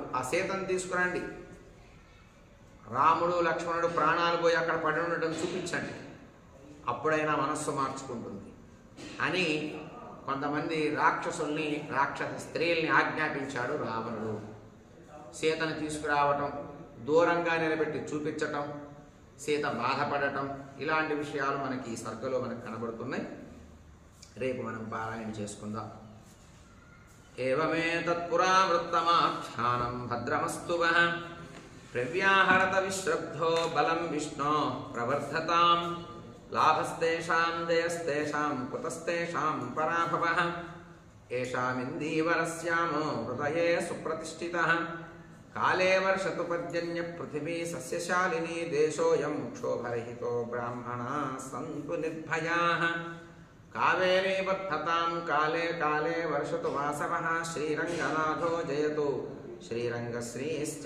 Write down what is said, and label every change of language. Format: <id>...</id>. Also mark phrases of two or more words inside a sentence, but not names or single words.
<te>ఆ సీతను తీసుకురండి, రాముడు లక్ష్మణుడు ప్రాణాలు పోయి అక్కడ పడి ఉండటం చూపించండి, అప్పుడైనా మనస్సు మార్చుకుంటుంది అని కొంతమంది రాక్షసుల్ని, రాక్షస స్త్రీల్ని ఆజ్ఞాపించాడు రావణుడు. సీతను తీసుకురావటం, దూరంగా నిలబెట్టి చూపించటం, సీత బాధపడటం, ఇలాంటి విషయాలు మనకి ఈ సర్గలో మనకు కనబడుతున్నాయి. రేపు మనం పారాయణ చేసుకుందాం.</te> <sa>एवमेतत्पुरावृत्तमाख्यानं भद्रमस्तु वः प्रव्याहरत विश्रब्धो बलं विष्णो प्रवर्धतां लाभस्तेषां जयस्तेषां कुतस्तेषां पराभवः येषामिन्दीवरस्यामो हृदये सुप्रतिष्ठितः काले वर्षतु पर्जन्य पृथिवी सस्यशालिनी देशोऽयं क्षोभरहितो ब्राह्मणाः सन्तु निर्भयाः कावेरी वर्धतां काले काले वर्षतु वासवः श्रीरङ्गनाथो जयतु श्रीरङ्गश्रीश्च</sa>